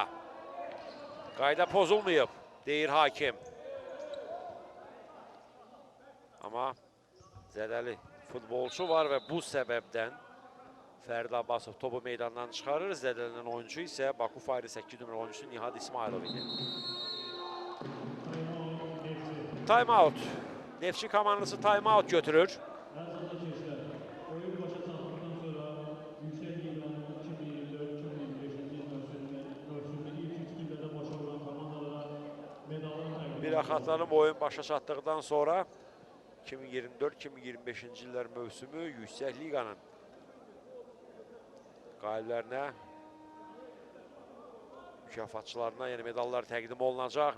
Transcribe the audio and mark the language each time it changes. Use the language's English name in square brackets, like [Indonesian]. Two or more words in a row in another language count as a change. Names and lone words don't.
[Azerbaijani] Qayda pozulmayıb, deyir hakim. Amma zədəli futbolçu var və bu səbəbdən Fərid Abbasov topu meydandan çıxarır. Zədələnən oyuncu isə Baku Fayri 8 nömrəli oyuncusu Nihat İsmailov idi. Time-out. Neftçi komandası time-out götürür. Miraxatların oyun başa çatdıqdan sonra 2024-2025-ci illər mövsümü Yüksək Liqanın qaliblərinə, mükafatçılarına yeni medallar təqdim olunacaq.